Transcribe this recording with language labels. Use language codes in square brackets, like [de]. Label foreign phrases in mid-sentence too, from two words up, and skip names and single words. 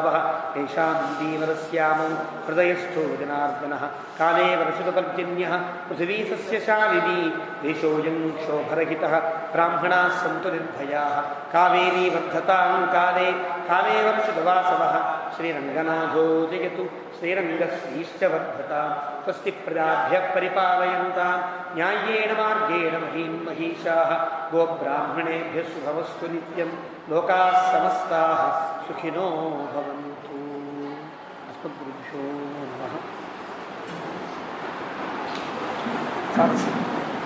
[sa] తేషాం దీవరస్యామో హృదయస్థో జనార్దన కాలే వర్షుపర్జన్య పృథివీ సస్యశాలినీ దేశోయం క్షోభరహిత బ్రాహ్మణా సంతు నిర్భయా కావేరీ వర్ధతాం కాలే కాలే వర్షుదవాసవ శ్రీరంగనాథో జయతు శ్రీరంగశ్రీశ్చ వర్ధతాం స్వస్తి ప్రజాభ్యః పరిపాలయంతాం న్యాయేన మార్గేణ మహీం మహీషాః గోబ్రాహ్మణేభ్యः శుభమస్తు నిత్యం లోకాः సమస్తాः సుఖినో భవంతు. అస్మద్గురుభ్యో నమః.